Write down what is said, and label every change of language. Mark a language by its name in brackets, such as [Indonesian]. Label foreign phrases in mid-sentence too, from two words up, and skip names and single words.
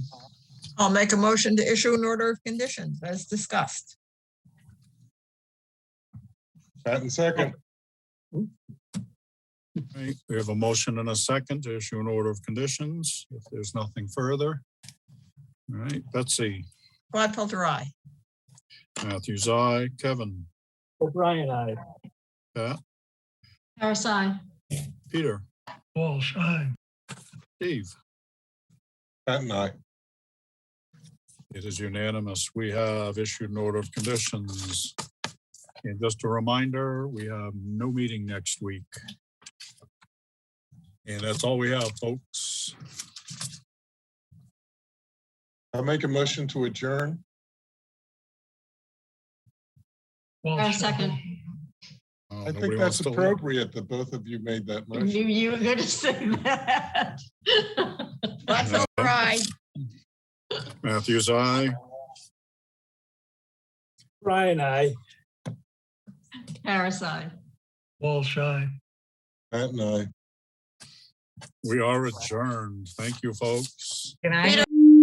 [English] I'll make a motion to issue an order of conditions as discussed. Pat and second. All right, we have a motion and a second to issue an order of conditions. If there's nothing further. All right, Betsy, Gladfelter, aye. Matthews, aye. Kevin, O'Brien, aye. Pat, Terrace, aye. Peter, Walsh, aye. Steve. Pat and I. It is unanimous. We have issued an order of conditions. And just a reminder, we have no meeting next week. And that's all we have, folks. I'll make a motion to adjourn. Walsh, second. aye. Oh, I nobody think wants that's to- appropriate that both of you made that I motion. knew you were going to say that. Gladfelter, aye. Matthews, aye. O'Brien, aye. Terrace, aye. Walsh, aye. Pat and I. We are adjourned. Thank you, folks. Good night.